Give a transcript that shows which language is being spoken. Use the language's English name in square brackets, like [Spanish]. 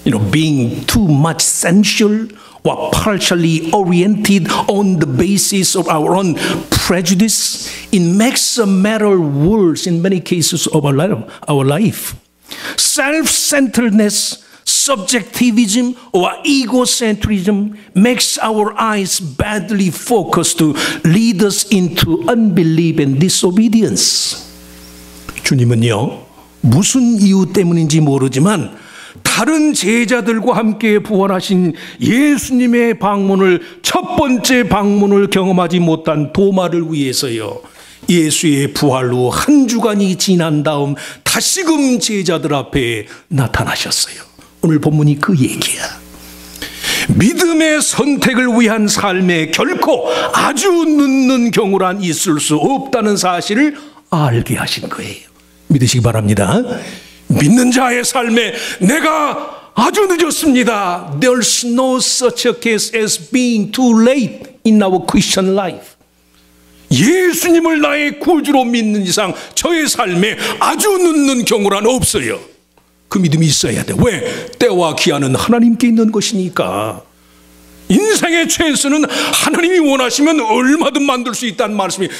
[English] Being too much sensual or partially oriented on the basis of our own prejudice, it makes a matter worse in many cases of our life. Self-centeredness, subjectivism, or egocentrism makes our eyes badly focused to lead us into unbelief and disobedience. [Korean] 주님은요, 무슨 이유 때문인지 모르지만 다른 제자들과 함께 부활하신 예수님의 방문을 첫 번째 방문을 경험하지 못한 도마를 위해서요. 예수의 부활 후 한 주간이 지난 다음 다시금 제자들 앞에 나타나셨어요. 오늘 본문이 그 얘기야. 믿음의 선택을 위한 삶에 결코 아주 늦는 경우란 있을 수 없다는 사실을 알게 하신 거예요. 믿으시기 바랍니다. 믿는 자의 삶에 내가 아주 늦었습니다. [English] There's no such a case as being too late in our Christian life. [Korean] 예수님을 나의 구주로 믿는 이상 저의 삶에 아주 늦는 경우란 없어요. 그 믿음이 있어야 돼. 왜? 때와 기한은 하나님께 있는 것이니까. 인생의 찬스는 하나님이 원하시면 얼마든 만들 수 있다는 말씀이.